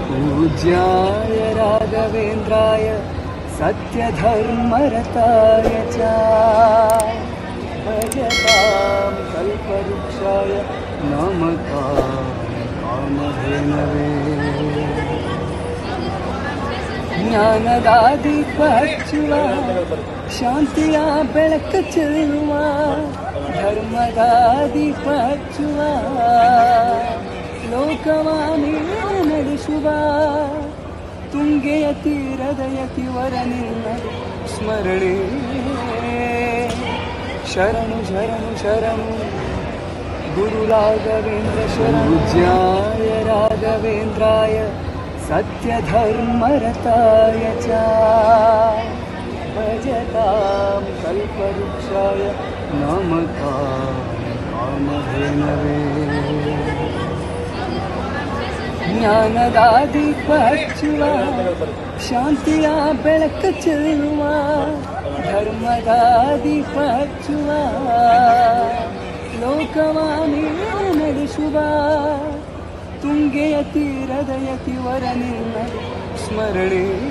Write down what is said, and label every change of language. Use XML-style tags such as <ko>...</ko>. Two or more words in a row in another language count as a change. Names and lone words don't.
<sa>पूज्याय राघवेन्द्राय सत्यधर्मरताय च भजतां कल्पवृक्षाय नमतां कामधेनवे</sa> <kn>ಜ್ಞಾನದಾದೀಪ ಹಚ್ಚುವ ಶಾಂತಿಯ ಬೆಳಕು ಚೆಲ್ಲುವ ಧರ್ಮದ ದೀಪ ಹಚ್ಚುವ ಲೋಕವ ನಡೆಸುವ ತುಂಗೆಯ ತೀರದ ಯತಿವರ ನಿನ್ನ ಸ್ಮರಣೆ ಶರಣು ಶರಣು ಶರಣು ಗುರು ರಾಘವೇಂದ್ರ ಶರಣು</kn> <sa>ಪೂಜ್ಯಾಯ ರಾಘವೇಂದ್ರಾಯ सत्यधर्मरताय च भजतां कल्पवृक्षाय नमतां कामधेनवे</sa> <kn>ಜ್ಞಾನದ ದೀಪ ಹಚ್ಚುವ ಶಾಂತಿಯ ಬೆಳಕು ಚೆಲ್ಲುವ ಧರ್ಮದ ದೀಪ ಹಚ್ಚುವ ಲೋಕವ ನಡೆಸುವ ತುಂಗೆಯ ತೀರದ ಯತಿವರ ನಿನ್ನ ಸ್ಮರಣೆ</kn>